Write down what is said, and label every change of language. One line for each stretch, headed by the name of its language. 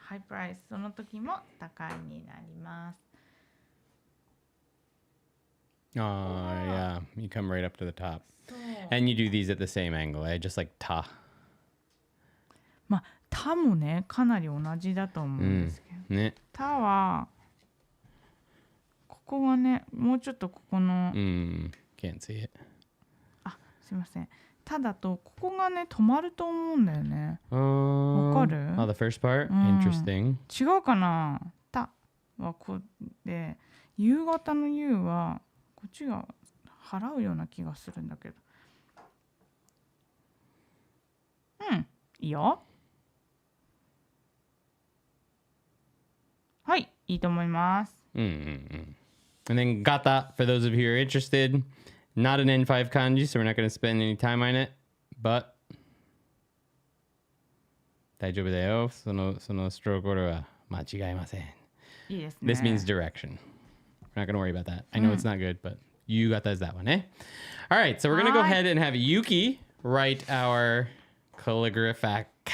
Japanese: ハイプライス。その時も高いになります。
English: Yeah. You come right up to the top. And you do these at the same angle, eh? Just like ta.
Japanese: まあ、タもね、かなり同じだと思うんですけど。ね。タは、ここがね、もうちょっとここの。
English: Can't see it.
Japanese: あ、すいません。タだと、ここがね、止まると思うんだよね。わかる？
English: Oh, the first part? Interesting.
Japanese: 違うかな？タはこうで、夕方の夕は、こっちが払うような気がするんだけど。いいよ。はい、いいと思います。
English: And then gata, for those of you who are interested, not an N5 kanji, so we're not going to spend any time on it, but
Japanese: 大丈夫だよ。そのストロークオーダーは間違いません。いいですね。
English: This means direction. We're not going to worry about that. I know it's not good, but yugata is that one, eh? All right, so we're going to go ahead and have Yuki write our calligraphy.